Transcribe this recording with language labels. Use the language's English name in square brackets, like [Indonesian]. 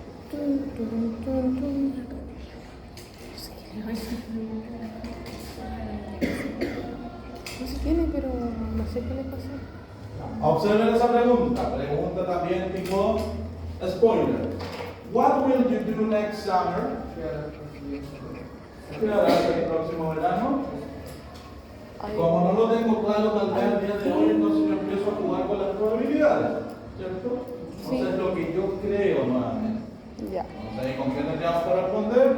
[Spanish] Tun, tun, tun, tun. No sé qué le va a hacer. No se tiene, pero no sé qué le pasó. Observen esa pregunta. Pregunta también tipo spoiler. [English] What will you do next summer? [Spanish] ¿Qué harás el próximo verano? Como no lo tengo claro tal vez al día de hoy, entonces yo empiezo a jugar con las probabilidades, ¿cierto? Entonces lo que yo creo nuevamente. Ya. Entonces, ¿con qué tendríamos que responder?